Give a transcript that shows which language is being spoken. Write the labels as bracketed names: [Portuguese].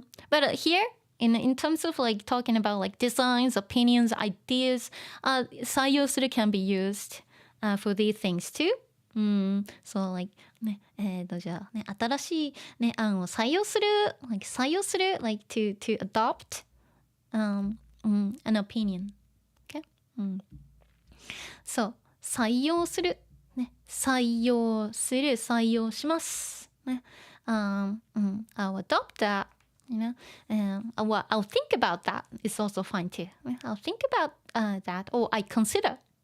[English] But here, in terms of like talking about like designs, opinions, ideas, [Japanese] 採用する [English] can be used for these things too. So like [Japanese] ね、じゃあね、新しいね、案を採用する [English] like 採用する like to adopt an opinion. Okay? So [Japanese] 採用するね、採用する、採用しますね。 [English] I'll adopt that. You know, I'll think about that. It's also fine too. I'll think about that, or I consider.